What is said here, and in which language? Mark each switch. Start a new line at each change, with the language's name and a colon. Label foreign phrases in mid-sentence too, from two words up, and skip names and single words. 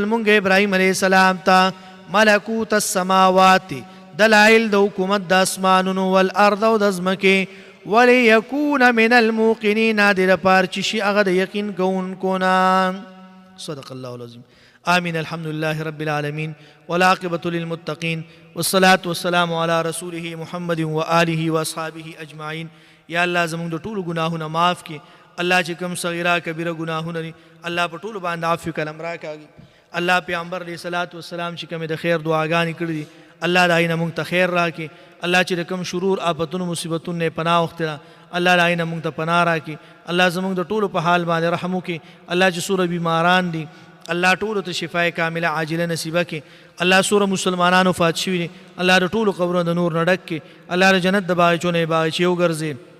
Pashto: مونږ ابراهیم
Arabic: علیه السلام
Pashto: ته
Arabic: ملکوت السماوات
Pashto: دلائل د حکومت د اسمانونو والارض او د ځمکې
Arabic: وليكون من الموقنين
Pashto: د لپاره چې شي هغه د یقین کوونکو نه
Arabic: صدق الله العظیم آمین الحمد لله رب العالمین والعاقبة للمتقین والصلاة والسلام على رسوله محمد وآله واصحابه اجمعین
Pashto: یا الله زموږ د ټولو ګناهونه معاف کړي الله چې کوم صغیره کبیره ګناهونه دي الله په ټولو باندې عفو کلم راکړي الله پیغمبر
Arabic: علیه الصلاة والسلام
Pashto: چې کومې د خیر دعاګانې کړي دي الله د هغې نه موږ ته خیر راکړي الله چې د کوم شرور آفتونو مصیبتونو نه پناه وختله الله د هغې نه موږ ته پناه راکړي الله زموږ د ټولو په حال باندې رحم وکړي الله چې څومره بیماران دي الله ټولو ته شفای کامله عاجله نصیبه کړي الله څومره مسلمانان وفات شوي دي الله د ټولو قبرونه د نور نه ډک کړي الله د جنت د باغچو نه یې باغچې وګرځي